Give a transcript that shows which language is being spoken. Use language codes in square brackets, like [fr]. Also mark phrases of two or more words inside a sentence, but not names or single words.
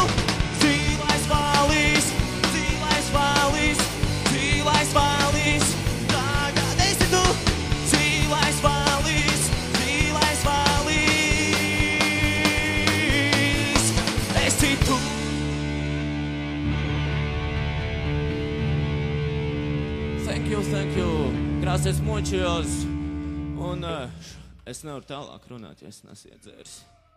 [lv] Zilais valis, zilais valis, zilais valis, tagad esi tu. Zilais valis, zilais valis, esi tu. [en] Thank you. [es] Gracias muchos. [lv] Un es nevaru tālāk runāt, ja es neesmu iedzēris.